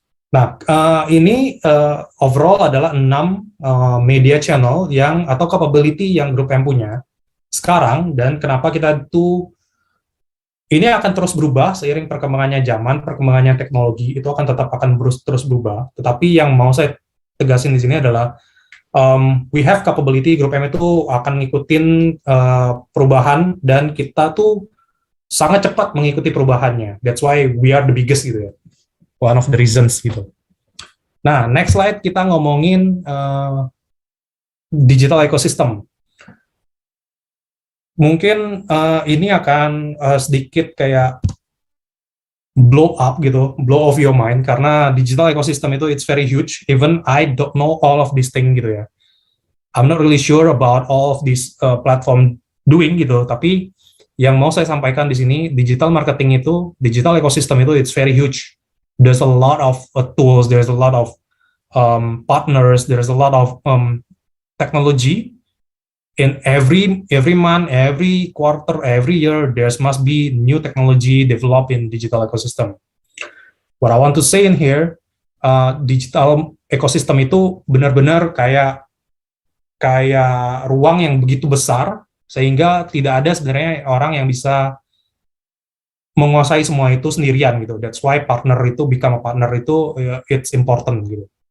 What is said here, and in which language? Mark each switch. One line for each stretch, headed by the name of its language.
Indonesian: Nah, ini overall adalah 6 media channel atau capability yang Grup M punya sekarang, dan kenapa kita ini akan terus berubah seiring perkembangannya zaman, perkembangannya teknologi, itu akan terus berubah. Tetapi yang mau saya tegasin di sini adalah
English: we have capability,
Indonesian: Grup M itu akan ngikutin perubahan, dan kita tuh sangat cepat mengikuti perubahannya.
English: That's why we are the biggest gitu ya. One of the reasons gitu. Nah, next slide
Indonesian: kita ngomongin
English: digital ecosystem.
Indonesian: Mungkin ini akan sedikit kayak
English: blow up gitu, blow off your mind,
Indonesian: karena
English: digital ecosystem itu it's very huge. Even I don't know all of this thing gitu ya. I'm not really sure about all of this platform doing gitu.
Indonesian: Tapi yang mau saya sampaikan di sini, digital marketing itu, digital ecosystem itu
English: it's very huge. There's a lot of tools, there's a lot of partners, there's a lot of technology. In every month, every quarter, every year, there must be new technology developed in digital ecosystem. What I want to say in here,
Indonesian: digital ecosystem itu benar-benar kayak ruang yang begitu besar sehingga tidak ada sebenarnya orang yang bisa menguasai semua itu sendirian gitu.
English: That's why partner itu become a partner itu it's important gitu.